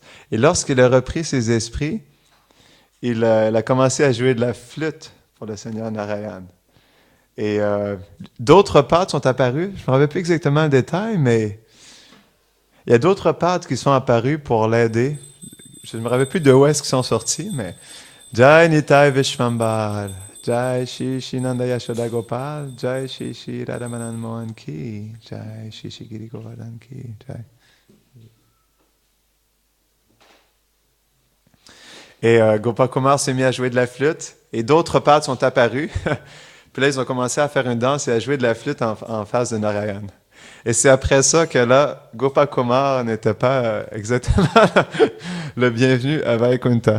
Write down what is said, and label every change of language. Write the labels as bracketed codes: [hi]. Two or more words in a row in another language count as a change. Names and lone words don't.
[fr] Et lorsqu'il a repris ses esprits, il a commencé à jouer de la flûte pour le Seigneur Narayan. Et d'autres pâtres sont apparus. Je ne me rappelle plus exactement le détail, mais Il y a d'autres pâtres qui sont apparus pour l'aider. Je ne me rappelle plus de où est-ce qu'ils sont sortis, mais [hi] जय निताई विश्वम्भर, जय श्री श्री नन्द यशोदा गोपाल, जय श्री श्री राधा मदन मोहन की, जय श्री श्री गिरि गोवर्धन की, जय. [fr] Et Gopakumar s'est mis à jouer de la flûte, et d'autres pâtres sont apparus. Puis là, ils ont commencé à faire une danse et à jouer de la flûte en face de Narayan. Et c'est après ça que là, Gopakumar n'était pas exactement le bienvenu à Vaikuntha.